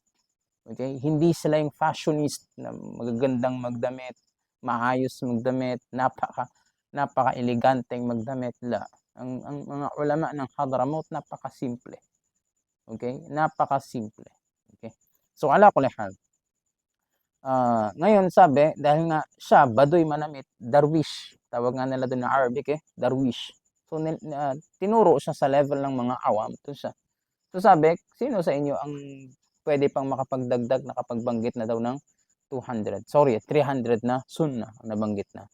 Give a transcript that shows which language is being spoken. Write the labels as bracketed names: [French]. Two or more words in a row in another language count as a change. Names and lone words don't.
[Filipino] Okay? Hindi sila yung fashionist na magagandang magdamit, maayos magdamit, napaka-eleganteng magdamit. Ang mga ulama ng Hadramaut, napaka-simple. Okay? Napaka-simple. Okay? So, [Arabic] على كل حال. [Filipino] Ngayon sabi, dahil nga siya, baduy manamit, darwish. Tawag nga nila doon na Arabic darwish. So, tinuro siya sa level ng mga awam. So, sabi, sino sa inyo ang pwede pang makapagdagdag, nakapagbanggit na daw ng 300 na sunnah na nabanggit na.